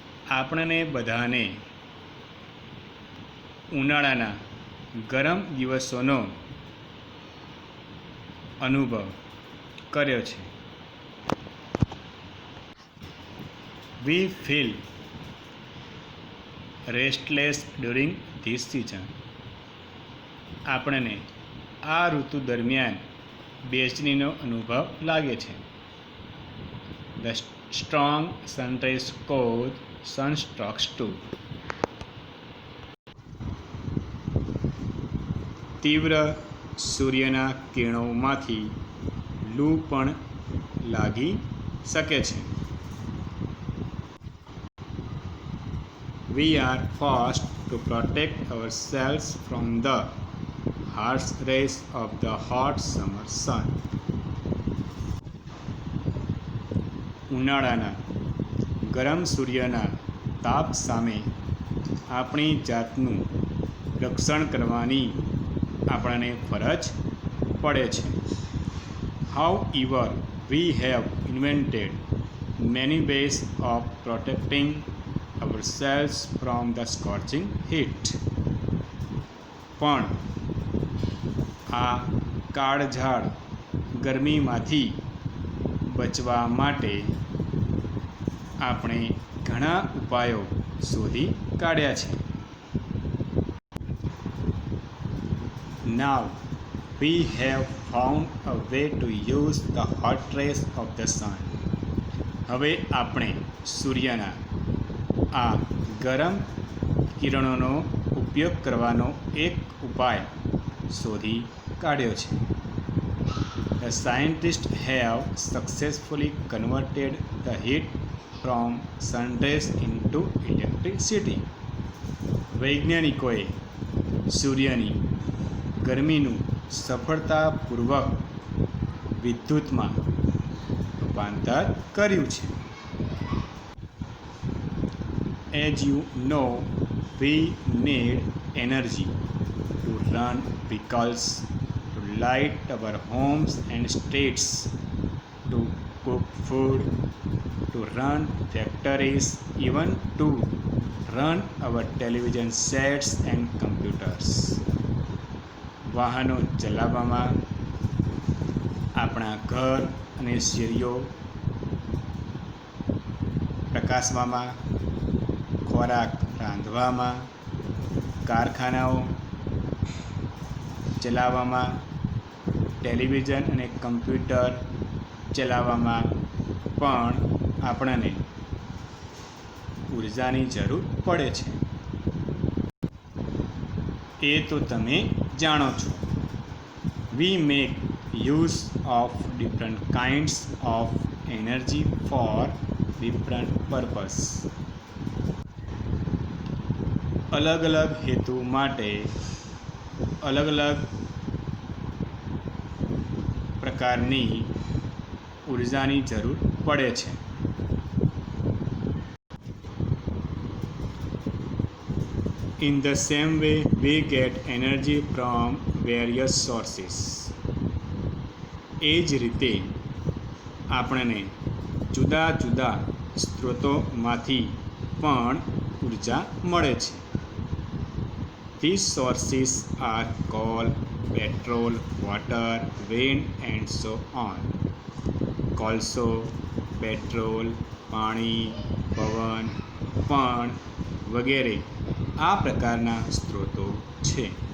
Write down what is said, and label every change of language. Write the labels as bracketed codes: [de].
[gu] આપણને બધાને ઉનાળાના ગરમ દિવસોનો અનુભવ કર્યો છે. [en] We feel restless during this season. [gu] આપણને આ ઋતુ દરમિયાન બેચેનીનો અનુભવ લાગે છે. [en] The strong sun rays cause sunstrokes too. [gu] તીવ્ર સૂર્યના કિરણોમાંથી લૂ પણ લાગી શકે છે. [en] We are forced to protect ourselves from the harsh rays of the hot summer sun. [gu] ઉનાળાના ગરમ સૂર્યના તાપ સામે આપણી જાતનું રક્ષણ કરવાની આપણને ફરજ પડે છે. [en] However, we have invented many ways of protecting ourselves from the scorching heat. [gu] પણ આ કાળઝાળ ગરમીમાંથી બચવા માટે આપણે ઘણા ઉપાયો શોધી કાઢ્યા છે. [en] Now we have found a way to use the hot rays of the sun. [gu] હવે આપણે સૂર્યના આ ગરમ કિરણોનો ઉપયોગ કરવાનો એક ઉપાય શોધી કાઢ્યો છે. [en] The scientists have successfully converted the heat from sun rays into electricity. [gu] વૈજ્ઞાનિકોએ સૂર્યની ગરમીનું સફળતાપૂર્વક વિદ્યુતમાં રૂપાંતર કર્યું છે. [en] As you know, we need energy to run vehicles, light our homes and streets, to cook food, to run factories, even to run our television sets and computers. [gu] વાહનો ચલાવવામાં, આપણા ઘર અને શેરીઓ પ્રકાશવામાં, ખોરાક રાંધવામાં, કારખાનાઓ ચલાવવામાં, ટેલિવિઝન અને કમ્પ્યુટર ચલાવવામાં પણ આપણને ઉર્જાની જરૂર પડે છે. એ તો તમે જાણો છો. [en] We make use of different kinds of energy for different purpose. [gu] અલગ અલગ હેતુ માટે અલગ અલગ પ્રકારની ઉર્જાની જરૂર પડે છે. [en] In the same way, we get energy from various sources. [gu] એ જ રીતે આપણને જુદા જુદા સ્ત્રોતોમાંથી પણ ઉર્જા મળે છે. [en] These sources are coal, petrol, water, wind and so on. [gu] કોલસો, પેટ્રોલ, પાણી, પવન, પણ વગેરે આ પ્રકારના સ્ત્રોતો છે.